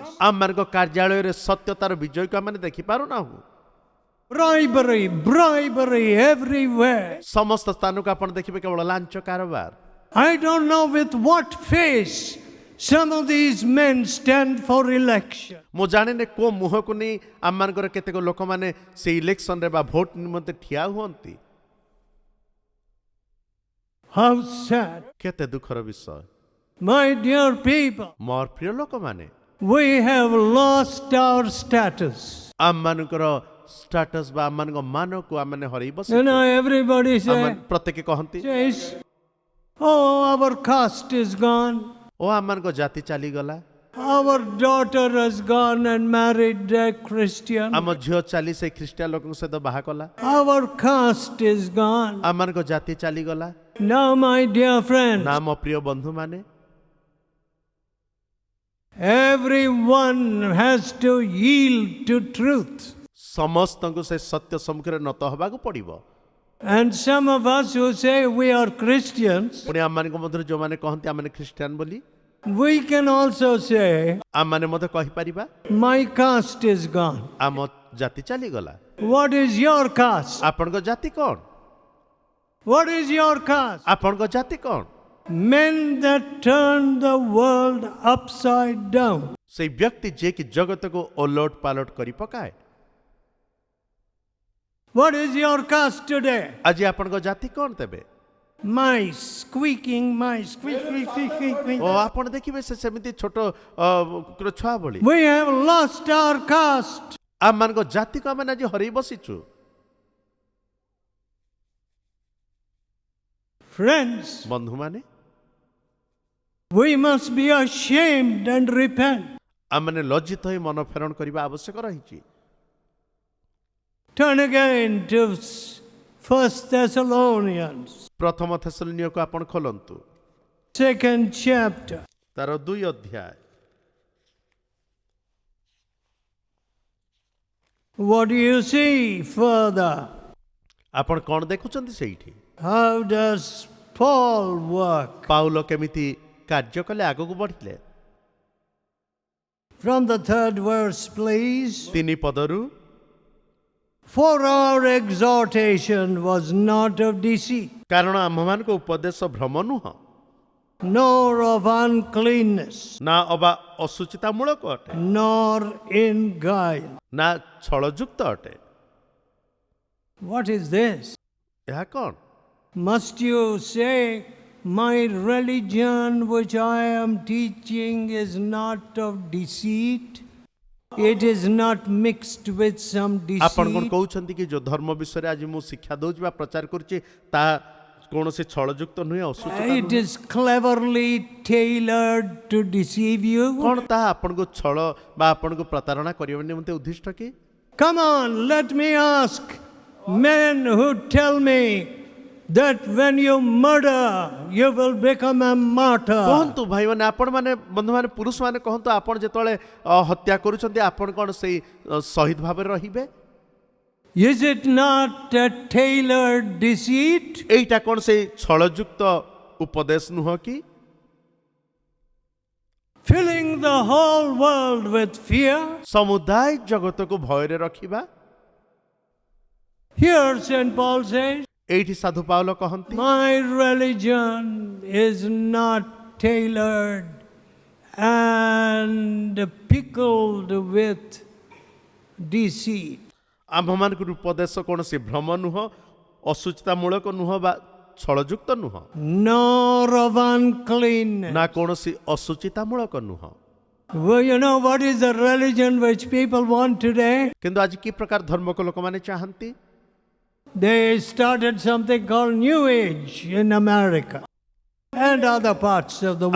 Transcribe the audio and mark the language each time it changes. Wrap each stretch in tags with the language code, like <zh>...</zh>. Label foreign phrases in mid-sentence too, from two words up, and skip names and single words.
<or>ଆମମାନଙ୍କ କାର୍ଯ୍ୟାଳୟରେ ସତ୍ୟତାର ବିଜୟକୁ ଆମମାନେ ଦେଖିପାରୁନାହୁଁ।</or> <en>Bribery everywhere.</en> <or>ସମସ୍ତ ସ୍ଥାନକୁ ଆପଣ ଦେଖିବେ କେବଳ ଲାଞ୍ଚ କାରବାର।</or> <en>I don't know with what face some of these men stand for election.</en> <or>ମୁଁ ଜାଣିନି କୋଉ ମୁହଁକୁ ନେଇ ଆମମାନଙ୍କର କେତେକ ଲୋକମାନେ ସେ ଇଲେକ୍ସନରେ ବା ଭୋଟ ନିମନ୍ତେ ଠିଆ ହୁଅନ୍ତି।</or> <en>How sad.</en> <or>କେତେ ଦୁଃଖର ବିଷୟ।</or> <en>My dear people,</en> <or>ମୋର ପ୍ରିୟ ଲୋକମାନେ,</or> <en>we have lost our status.</en> <or>ଆମମାନଙ୍କର ଷ୍ଟାଟସ୍ ବା ଆମମାନଙ୍କ ମାନକୁ ଆମମାନେ ହରେଇ ବସିଛୁ।</or> <en>You know, everybody</en> <or>ପ୍ରତ୍ୟେକ କହନ୍ତି</or> <en>says, oh, our caste is gone.</en> <or>ଓ ଆମମାନଙ୍କ ଜାତି ଚାଲିଗଲା,</or> <en>Our daughter has gone and married a Christian.</en> <or>ଆମ ଝିଅ ଚାଲି ସେ ଖ୍ରୀଷ୍ଟିଆନ ଲୋକଙ୍କ ସହିତ ବାହା କଲା,</or> <en>Our caste is gone.</en> <or>ଆମମାନଙ୍କ ଜାତି ଚାଲିଗଲା।</or> <en>Now, my dear friends,</en> <or>ନା ମୋ ପ୍ରିୟ ବନ୍ଧୁମାନେ,</or> <en>everyone has to yield to truth.</en> <or>ସମସ୍ତଙ୍କୁ ସେ ସତ୍ୟ ସମ୍ମୁଖରେ ନତ ହେବାକୁ ପଡ଼ିବ।</or> <en>And some of us who say we are Christians,</en> <or>ପୁଣି ଆମମାନଙ୍କ ମଧ୍ୟରେ ଯେଉଁମାନେ କହନ୍ତି ଆମମାନେ ଖ୍ରୀଷ୍ଟିଆନ ବୋଲି,</or> <en>We can also say,</en> <or>ଆମମାନେ ମଧ୍ୟ କହିପାରିବା</or> <en>my caste is gone.</en> <or>ଆମ ଜାତି ଚାଲିଗଲା।</or> <en>What is your caste?</en> <or>ଆପଣଙ୍କ ଜାତି କ'ଣ?</or> <en>What is your caste?</en> <or>ଆପଣଙ୍କ ଜାତି କ'ଣ?</or> <en>Men that turn the world upside down.</en> <or>ସେଇ ବ୍ୟକ୍ତି ଯିଏକି ଜଗତକୁ ଓଲଟ ପାଲଟ କରି ପକାଏ।</or> <en>What is your caste today?</en> <or>ଆଜି ଆପଣଙ୍କ ଜାତି କ'ଣ ତେବେ?</or> <en>Mice, squeaking mice, squeak, squeak, squeak, squeak, squeak.</en> <or>ଓ ଆପଣ ଦେଖିବେ ସେ ସେମିତି ଛୋଟ କୁକୁର ଛୁଆ ଭଳି।</or> <en>We have lost our caste.</en> <or>ଆମମାନଙ୍କ ଜାତିକୁ ଆମେ ଆଜି ହରେଇ ବସିଛୁ।</or> <en>Friends,</en> <or>ବନ୍ଧୁମାନେ,</or> <en>we must be ashamed and repent.</en> <or>ଆମମାନେ ଲଜ୍ଜିତ ହୋଇ ମନ ଫେରଣ କରିବା ଆବଶ୍ୟକ ରହିଛି।</or> <en>Turn again to 1 Thessalonians,</en> <or>ପ୍ରଥମ ଥେସଲୋନିୟକୁ ଆପଣ ଖୋଲନ୍ତୁ,</or> <en>2nd chapter.</en> <or>ତାର 2 ଅଧ୍ୟାୟ।</or> <en>What do you see further?</en> <or>ଆପଣ କ'ଣ ଦେଖୁଛନ୍ତି ସେଇଠି?</or> <en>How does Paul work?</en> <or>ପାଉଲ କେମିତି କାର୍ଯ୍ୟ କଲେ, ଆଗକୁ ବଢିଲେ?</or> <en>From the 3rd verse, please.</en> <or>3 ପଦରୁ</or> <en>For our exhortation was not of deceit,</en> <or>କାରଣ ଆମ୍ଭମାନଙ୍କ ଉପଦେଶ ଭ୍ରମ ନୁହଁ,</or> <en>nor of uncleanness,</en> <or>ନା ଅବା ଅସୁଚିତାମୂଳକ ଅଟେ,</or> <en>nor in guile.</en> <or>ନା ଛଳଯୁକ୍ତ ଅଟେ।</or> <en>What is this?</en> <or>ଏହା କ'ଣ?</or> <en>Must you say, my religion which I am teaching is not of deceit? It is not mixed with some</en> <or>ଆପଣ କ'ଣ</or> <en>deceit.</en> <or>କହୁଛନ୍ତି କି ଯୋଉ ଧର୍ମ ବିଷୟରେ ଆଜି ମୁଁ ଶିକ୍ଷା ଦଉଛି ବା ପ୍ରଚାର କରୁଛି ତାହା କୌଣସି ଛଳଯୁକ୍ତ ନୁହେଁ, ଅସୁଚିତ</or> <en>It</en> <or>ନୁହେଁ?</or> <en>is cleverly tailored to deceive you.</en> <or>କ'ଣ ତାହା ଆପଣଙ୍କୁ ଛଳ ବା ଆପଣଙ୍କୁ ପ୍ରତାରଣା କରିବା ନିମନ୍ତେ ଉଦ୍ଦିଷ୍ଟ କି?</or> <en>Come on, let me ask men who tell me that when you murder, you will become a martyr.</en> <or>କହନ୍ତୁ ଭାଇମାନେ, ଆପଣମାନେ ବନ୍ଧୁମାନେ, ପୁରୁଷମାନେ କହନ୍ତୁ, ଆପଣ ଯେତେବେଳେ ହତ୍ୟା କରୁଛନ୍ତି ଆପଣ କ'ଣ ସେଇ ଶହୀଦ ଭାବରେ ରହିବେ?</or> <en>Is it not a tailored deceit?</en> <or>ଏଇଟା କ'ଣ ସେଇ ଛଳଯୁକ୍ତ ଉପଦେଶ ନୁହଁ କି?</or> <en>Filling the whole world with fear.</en> <or>ସମୁଦାୟ ଜଗତକୁ ଭୟରେ ରଖିବା।</or> <en>Here St. Paul says,</en> <or>ଏଇଠି ସାଧୁ ପାଉଲ କହନ୍ତି,</or> <en>my religion is not tailored and pickled with deceit.</en> <or>ଆମ୍ଭମାନଙ୍କର ଉପଦେଶ କୌଣସି ଭ୍ରମ ନୁହଁ, ଅସୁଚିତାମୂଳକ ନୁହଁ ବା ଛଳଯୁକ୍ତ ନୁହଁ,</or> <en>Nor of uncleanness.</en> <or>ନା କୌଣସି ଅସୁଚିତାମୂଳକ ନୁହଁ।</or> <en>Well, you know what is the religion which people want today?</en> <or>କିନ୍ତୁ ଆଜି କି ପ୍ରକାର ଧର୍ମକୁ ଲୋକମାନେ ଚାହାନ୍ତି?</or> <en>They started something called New Age in America and other parts of the world.</en>